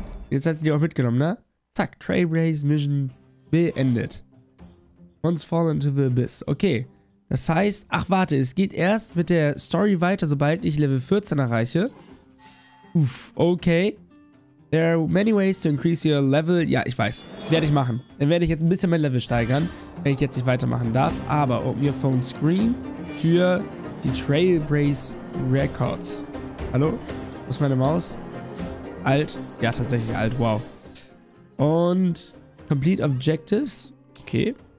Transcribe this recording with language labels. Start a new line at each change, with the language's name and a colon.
German: Jetzt hat sie die auch mitgenommen, ne? Zack, Trailblaze Mission beendet.
English: Once fallen into the abyss.
German: Okay. Das heißt, ach warte, es geht erst mit der Story weiter, sobald ich Level 14 erreiche. Uff, okay.
English: There are many ways to increase your level.
German: Ja, ich weiß. Werde ich machen. Dann werde ich jetzt ein bisschen mein Level steigern, wenn ich jetzt nicht weitermachen darf. Aber
English: open your phone screen
German: für die Trailblaze Records. Hallo? Wo ist meine Maus? Alt? Ja, tatsächlich alt. Wow. Und Complete Objectives. Okay.